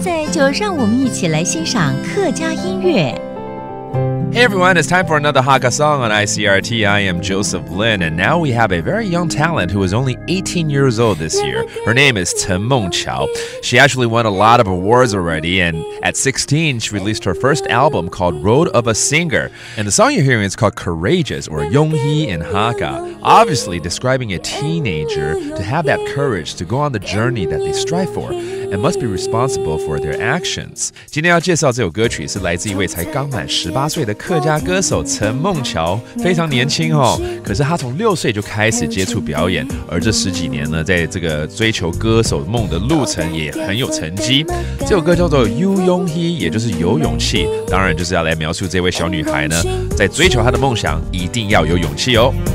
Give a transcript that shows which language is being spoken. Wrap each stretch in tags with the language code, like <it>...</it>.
<zh>就让我们一起来欣赏客家音乐。</zh> <en>Hey everyone, it's time for another Hakka song on Icrt. I am Joseph Lin, and now we have a very young talent who is only 18 years old this year. Her name is Chen Mengqiao. She actually won a lot of awards already, and at 16, she released her first album called Road of a Singer. And the song you're hearing is called Courageous, or Yonghi in Hakka, obviously describing a teenager to have that courage to go on the journey that they strive for and must be responsible for their actions.</en> <zh>今天要介绍这首歌曲是来自一位才刚满18岁的客家歌手陈梦乔，非常年轻哦。可是他从6岁就开始接触表演，而这10几年呢，在这个追求歌手梦的路程也很有成绩。这首歌叫做《有勇气》，也就是有勇气，当然就是要来描述这位小女孩呢，在追求她的梦想一定要有勇气哦。</zh>